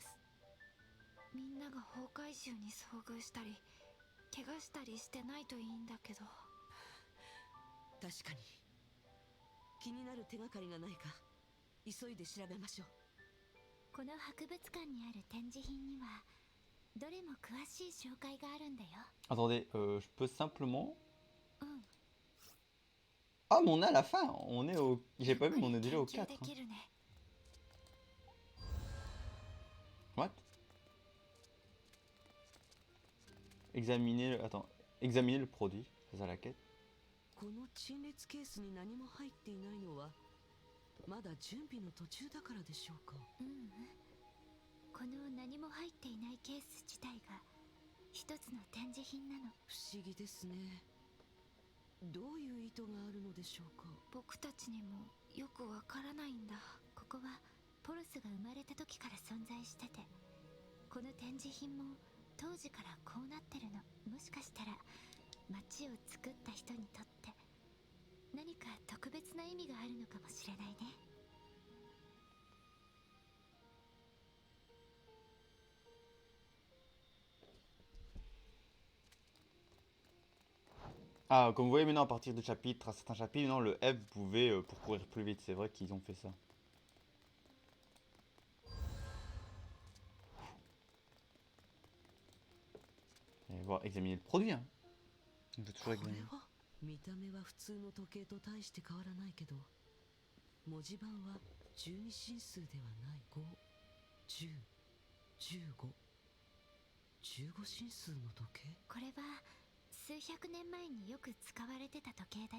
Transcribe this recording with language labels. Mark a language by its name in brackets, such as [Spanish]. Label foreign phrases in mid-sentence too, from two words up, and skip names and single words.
[Japanese] みんなが崩壊獣に遭遇したり怪我したりしてないといいんだけど。確かに気になる手がかりがないか急いで調べましょう。この博物館にある展示品にはどれも詳しい紹介があるんだよ。 [French] Attendez, je peux simplement... [Japanese] うん。 [French] Ah, mais on est à la fin. On est au... J'ai pas vu, mais on est déjà au [Japanese] 研究 [French] 4. [Japanese] できるね。 [French] What? Examiner... Attends. Examiner le produit. C'est ça la quête. [Japanese] この陳列ケースに何も入っていないのはまだ準備の途中だからでしょうか。この何も入っていないケース自体が一つの展示品なの。不思議ですね。どういう意図があるのでしょうか。僕たちにもよくわからないんだ。ここはポロスが生まれた時から存在してて、この展示品も当時からこうなってるの。もしかしたら街を作った人にとって何か特別な意味があるのかもしれないね。 [French] Ah, comme vous voyez maintenant à partir de chapitres, à certains chapitres, maintenant le F vous pouvez pour courir plus vite. C'est vrai qu'ils ont fait ça. Et voir, examiner le produit. Hein. On peut [Japanese] こ [French] toujours [Japanese] れ [French] examiner. [Japanese] は見た目は普通の時計と大して変わらないけど文字盤は12進数ではない5、10、15、15進数の時計。これは数百年前によく使われてた時計だよ。